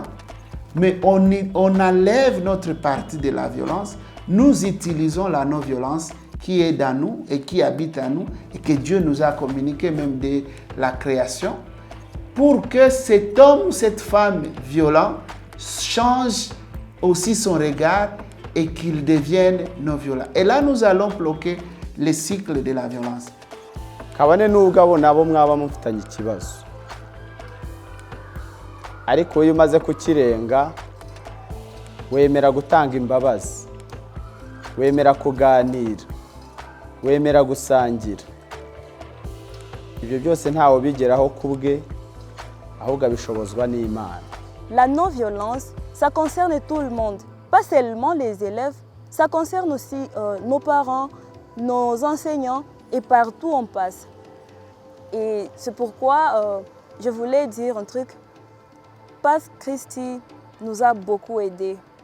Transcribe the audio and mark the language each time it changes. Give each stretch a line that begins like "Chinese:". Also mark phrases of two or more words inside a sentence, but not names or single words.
French: Mais on enlève notre partie de la violence, nous utilisons la non-violence qui est dans nous et qui habite en nous et que Dieu nous a communiqué même de la création pour que cet homme, cette femme violent change aussi son regard et qu'il devienne non-violent. Et là, nous allons bloquer le cycle de la violence.
Kinyarwanda: Kabane n'ubwo nabo mwaba mufitanye ikibazo ariko iyo umaze kukirenga wemera gutanga imbabazi, wemera kuganira, wemera gusangira. Ibyo byose ntawe bigeraho kubwe, ahubwo abishobozwa n'Imana.
French: La non-violence, ça concerne tout le monde, pas seulement les élèves, ça concerne aussi nos parents, nos enseignants et partout on passe. Et c'est pourquoi je voulais dire un truc. Pax Christi nous a beaucoup aidés.